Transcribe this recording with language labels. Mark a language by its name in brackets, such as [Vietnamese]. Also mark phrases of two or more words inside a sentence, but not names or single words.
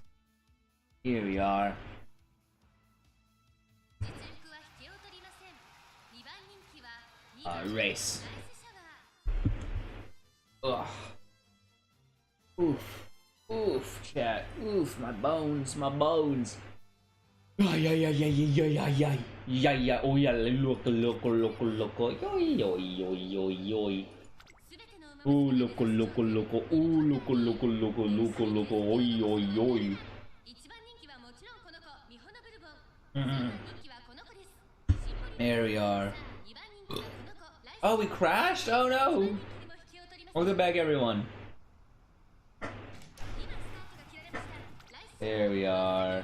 [English] Here we are. Race. Ugh. Oof. Oof, chat. Oof, my bones, my bones. Ay, ay, ay, ay, ay, ay, ay, ay. Yeah, yeah, oh yeah, loco, loco, loco, loco. Yoy, yoy, yoy, yoy, yoy. Ooh, loco, loco, loco. Ooh, loco, loco, loco, loco, loco. Oi, oi, oi. There we are. Oh, we crashed? Oh no! Welcome back, everyone. There we are.